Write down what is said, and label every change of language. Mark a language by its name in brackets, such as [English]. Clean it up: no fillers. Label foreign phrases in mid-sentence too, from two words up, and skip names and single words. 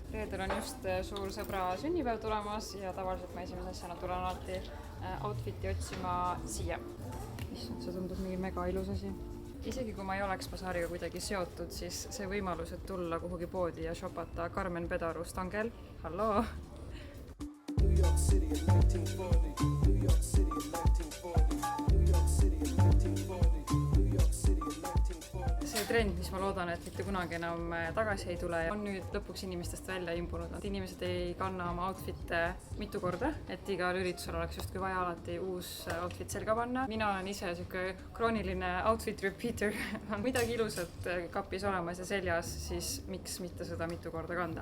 [Estonian] Reedel on just suur sõbra sünnipäev tulemas ja tavaliselt ma esimese asjana tulen alati outfiti otsima siia. See tundub mingi mega ilus asi. Isegi kui ma ei oleks basaariga kuidagi seotud, siis see võimalus, et tulla kuhugi poodi ja shopata Carmen Pedaru stangel. Halloo! [English] New York City in 1940. New York City in 1940. New York City in 1940. New York City in 1940. [Estonian] See trend, mis ma loodan, et mitte kunagi enam tagasi ei tule, on nüüd lõpuks inimestest välja imbunud. Inimesed ei kanna oma outfit'e mitu korda, et igal üritusel oleks justkui vaja alati uus outfit selga panna. Mina olen ise krooniline [English] outfit repeater. [Estonian] On midagi ilusat kapis olemas ja seljas, siis miks mitte seda mitu korda kanda.